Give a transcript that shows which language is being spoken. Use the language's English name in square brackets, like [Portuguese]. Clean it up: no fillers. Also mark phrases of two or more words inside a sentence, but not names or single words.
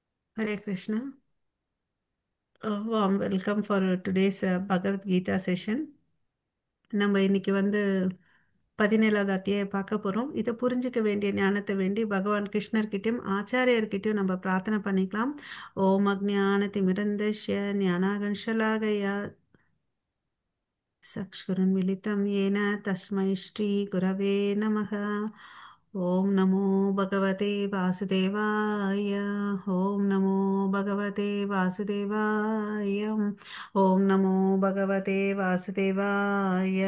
[English] Hare Krishna. Warm welcome for today's Bhagavad Gita session. [Tamil] நம்ம இன்னைக்கு 17வது அத்தியாயம் பார்க்க போறோம். இதை புரிஞ்சுக்க வேண்டிய ஞானத்தை வேண்டி பகவான் கிருஷ்ணர்கிட்டயும் ஆச்சாரியர்கிட்டயும் நம்ம பிரார்த்தனை பண்ணிக்கலாம். [Sanskrit] ॐ अज्ञान तिमिरान्धस्य ज्ञानाञ्जनशलाकया चक्षुरुन्मिलितं येन तस्मै श्रीगुरवे नमः। ॐ नमो भगवते वासुदेवाय। ॐ नमो भगवते वासुदेवाय। ॐ नमो भगवते वासुदेवाय।